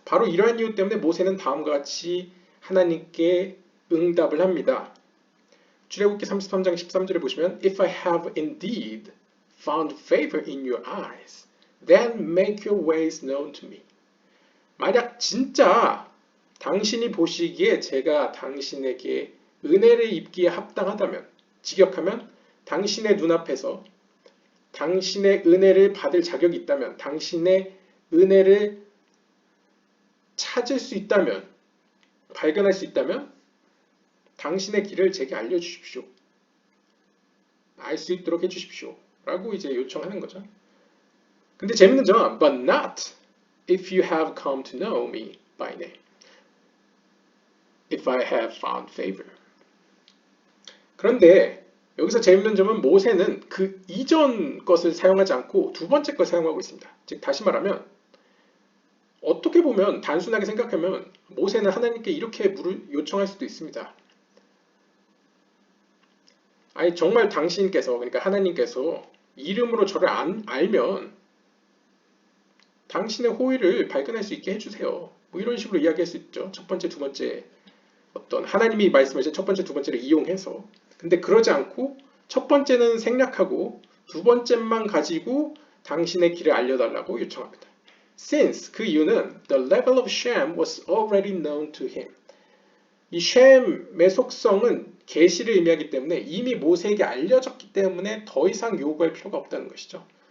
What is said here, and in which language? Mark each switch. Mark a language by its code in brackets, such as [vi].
[ko] 바로 이러한 이유 때문에 모세는 다음과 같이 하나님께 응답을 합니다. 출애굽기 33장 13절에 보시면 [en] If I have indeed found favor in your eyes, then make your ways known to me. [ko] 만약 진짜 당신이 보시기에 제가 당신에게 은혜를 입기에 합당하다면, 직역하면 당신의 눈앞에서 당신의 은혜를 받을 자격이 있다면, 당신의 은혜를 찾을 수 있다면, 발견할 수 있다면 당신의 길을 제게 알려주십시오. 알 수 있도록 해주십시오. 라고 이제 요청하는 거죠. 근데 재밌는 점은 [en] But not if you have come to know me by name. If I have found favor. [ko] 그런데 여기서 재밌는 점은 모세는 그 이전 것을 사용하지 않고 두 번째 걸 사용하고 있습니다. 즉 다시 말하면 어떻게 보면 단순하게 생각하면 모세는 하나님께 이렇게 요청할 수도 있습니다. 아니 정말 당신께서, 그러니까 하나님께서 이름으로 저를 알면 당신의 호의를 발견할 수 있게 해주세요. 뭐 이런 식으로 이야기할 수 있죠. 첫 번째, 두 번째 어떤 하나님이 말씀하신 첫 번째, 두 번째를 이용해서. 근데 그러지 않고 첫 번째는 생략하고 두 번째만 가지고 당신의 길을 알려달라고 요청합니다. [en] Since [ko] 그 이유는 [en] the level of Shem was already known to him. [ko] 이 쉔의 속성은 계시를 의미하기 때문에 이미 모세에게 알려졌기 때문에 더 이상 요구할 필요가 없다는 것이죠.